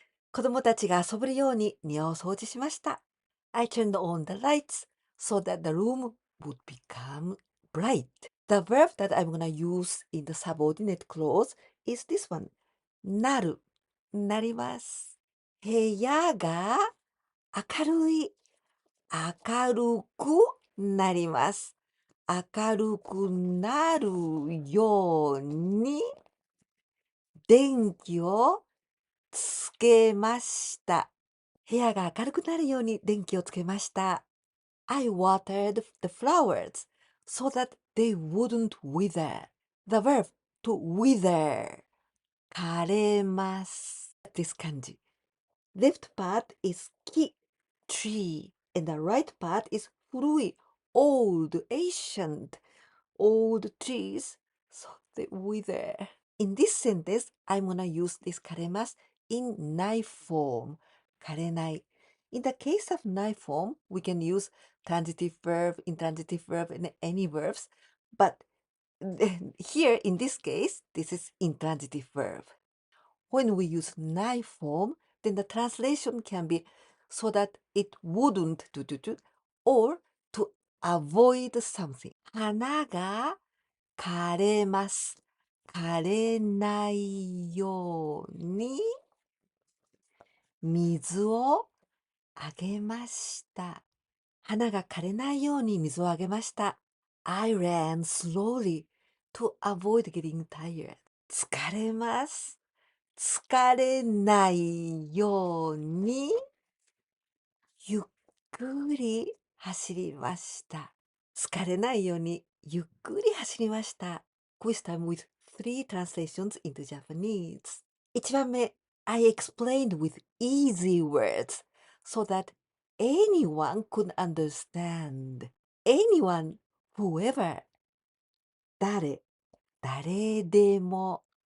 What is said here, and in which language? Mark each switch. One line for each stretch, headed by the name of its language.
Japanese: 子供たちが遊べるように庭を掃除しました。
English: I turned on the lights so that the room would become bright. The verb that I'm gonna use in the subordinate clause is this one.
Japanese: なる、なります。部屋が明るい、明るくなります。明るくなるように電気をつけました。部屋が明るくなるように電気をつけました。
English: I watered the flowers so that they wouldn't wither. The verb to wither. 枯れます。This kanji. Left part is ki, tree, and the right part is furui, old, ancient, old trees, so they wither. In this sentence, I'm gonna use this 枯れます in ない form. 枯れない.In the case of ない form, we can use transitive verb, intransitive verb, and any verbs. But here, in this case, this is intransitive verb. When we use ない form, then the translation can be so that it wouldn't do, or to avoid something.
Japanese: 花が枯れます。枯れないように水をあげました。花が枯れないように水をあげました。
English: I ran slowly to avoid getting tired.
Japanese: 疲れます。疲れないようにゆっくり走りました。疲れないようにゆっくり走りました。
English: Quiz time with 3 translations into Japanese.
Japanese: 1番目
English: I explained with easy words so that anyone could understand. Anyone, whoever. 誰でも。